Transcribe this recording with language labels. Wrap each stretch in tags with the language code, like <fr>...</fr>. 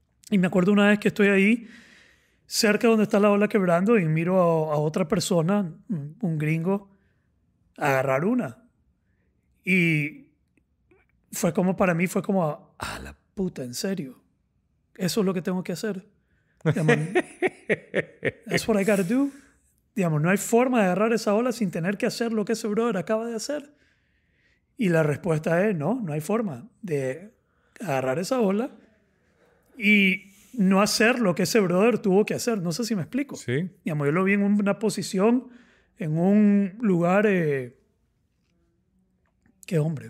<es>Y me acuerdo una vez que estoy ahí cerca donde está la ola quebrando y miro a otra persona, un gringo, agarrar una. Y para mí fue como, la puta, ¿en serio? Eso es lo que tengo que hacer. Digamos,</es> <en>that's what I gotta do.</en> <es>Digamos, no hay forma de agarrar esa ola sin tener que hacer lo que ese brother acaba de hacer. Y la respuesta es no hay forma de agarrar esa ola y no hacer lo que ese brother tuvo que hacer. No sé si me explico. Sí. Digamos, yo lo vi en una posición, en un lugar, ¿qué hombre?</es>